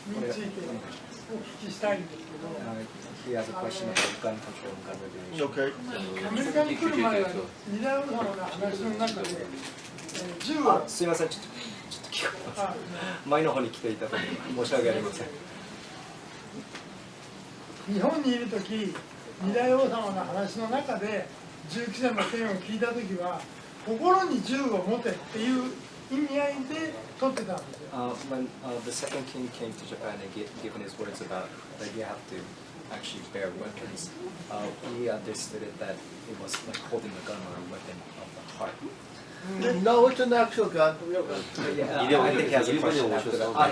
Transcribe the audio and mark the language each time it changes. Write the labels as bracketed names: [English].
[Japanese] ついてお聞きしたいんですけど。 [English] He has a question about gun control and gun regulation. Okay. [Japanese] アメリカに来る前は二大王様の話の中で銃は。すみません、ちょっと聞こえます。前の方に来ていただき申し訳ありません。日本にいるとき、二大王様の話の中で銃規制の件を聞いたときは心に銃を持てっていう意味合いで取ってたんですよ。 [English] When the second king came to Japan and given his words about that you have to actually bear weapons, he understood it that it was like holding a gun or a weapon of the heart. No, it's an actual gun. Yeah, I think he has a question after that.